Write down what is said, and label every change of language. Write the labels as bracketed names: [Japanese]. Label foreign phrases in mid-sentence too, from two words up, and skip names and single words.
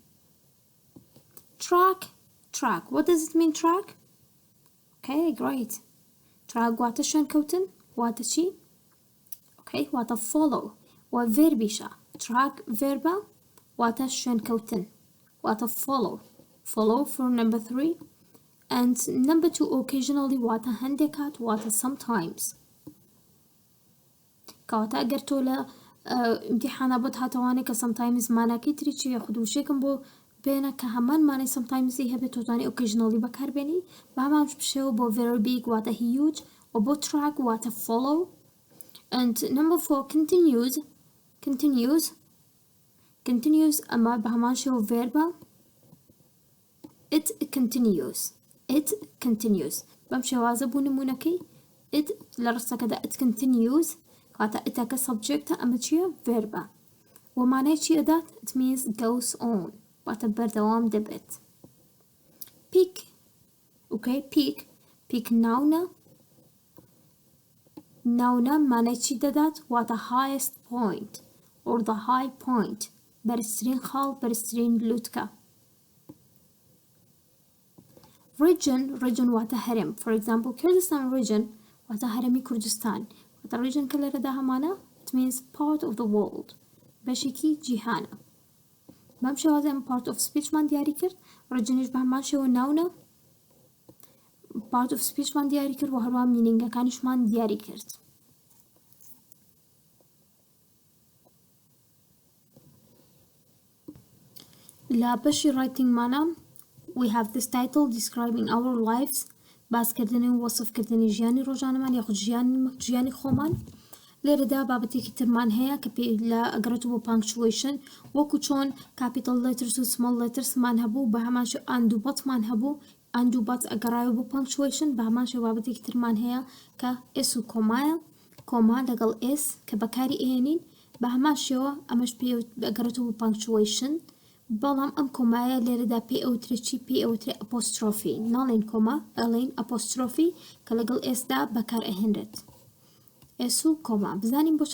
[English] track what does it mean track okay great track [Central Kurdish] واتە شوێن کەوتن واتە چی [English] okay واتە follow و verbiشە track verba [Central Kurdish] واتە شوێن کەوتن واتە [English] follow for number 3 and number 2 occasionally [Central Kurdish] واتە هەندێک کات واتە [English] sometimes [Central Kurdish] کەواتە ئەگەر تۆ لە امتحانە بۆت هاتەوانێت کە sometimes ماناکەی تری چی یاخود وشێکم بۆ بێنە کە هەمان مانای sometimes هەبێت تۆزانی occasionally بەکاربێنی بە هەمان شێوە بۆ [English] very big [Central Kurdish] واتە huge و بۆ track واتە follow [English] and number 4 [Central Kurdish] continues ئەمە بە هەمان شێوە verba [English] it continues [Central Kurdish] بەم شێوازە بوو نمونەکەی it لە ڕستەکەدا [English] it continues [Central Kurdish] کاتە ئتەکە subjectە ئەمە چییە verba و مانای چی ئەدات [English] it means goes on [Central Kurdish] واتە بەردەوام دەبێت [English] peak okay peak [Central Kurdish] ناونە مانای چی دەدات واتە [English] highest point or the high point [Central Kurdish] بەرزترین خاڵ بەرزترین لووتکە region واتە هەرێم [English] for example Kurdistan region [Central Kurdish] واتە هەرێمی کوردستان واتە region کە لێرەدا هەمانە [English] it means part of the world [Central Kurdish] بەشێکی جیهانە بەم شێوازە ئەمە [English] part of speechمان [Central Kurdish] دیاری کرد regionیش بە هەمان شێوە ناونە [English] part of speechمان [Central Kurdish] دیاری کرد و هەروە مینینگەکانیشمان دیاری کرد لە بەشی writingمانە [English] we have this title describing our lives [Central Kurdish] باسکردنی و وەسفکردنی ژیانی ڕۆژانەمان یاخود ژیانی خۆمان لێرەدا بابەتێکی ترمان هەیە کە پێی لە ئەگەڕێتەوە بۆ punctuation وەکو چۆن [English] capital letters [Central Kurdish] و [English] small lettersمان [Central Kurdish] هەبوو بە هەمان شێوە ئاندوبەتمان هەبوو ئاندوبەت ئەگەڕایەوە بۆ punctuation بە هەمان شێوە بابەتێکی ترمان هەیە کە s و کۆمایە کۆما لەگەڵ s کە بەکاری ئێنین بە هەمان شێوە ئەمەش پێ ئەگەڕێتەوە بۆ punctuation بەڵام ئەم کۆمایە لێرەدا پێ ئەوترێ چی پێ ئەوترێ ئەپۆسترۆفی ناڵێن کۆما ئەڵێن ئەپۆسترۆفی کە لەگەڵ ئێسدا بەکار ئەهێنرێت ئێس و کۆما بزانین بۆ